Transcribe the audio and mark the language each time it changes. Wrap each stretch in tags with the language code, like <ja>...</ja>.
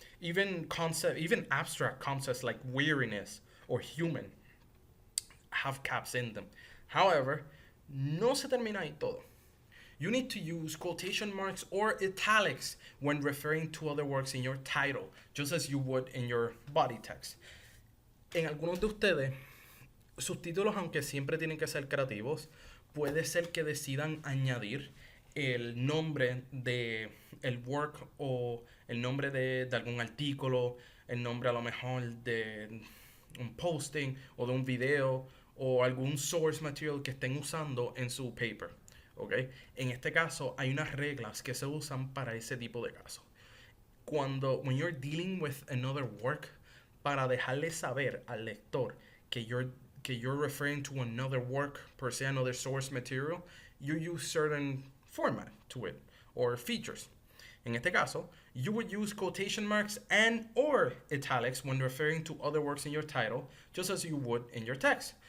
<en>Even abstract concepts like weariness or human have caps in them. However,</en> <es>no se termina ahí todo.</es> <en>You need to use quotation marks or italics when referring to other works in your title, just as you would in your body text.</en> <es>En algunos de ustedes, sus títulos, aunque siempre tienen que ser creativos, puede ser que decidan añadir el nombre de el work o el nombre de algún artículo, el nombre a lo mejor de un posting o de un video o algún source material que estén usando en su paper. ¿Okay? En este caso hay unas reglas que se usan para ese tipo de casos.</es> <en>When you're dealing with another work,</en> <es>para dejarle saber al lector que</es> <en>you're referring to another work, per se, another source material, you use certain format to it, or features.</en> <es>En este caso,</es> <en>you would use quotation marks and or italics when referring to other works in your title, just as you would in your text.</en>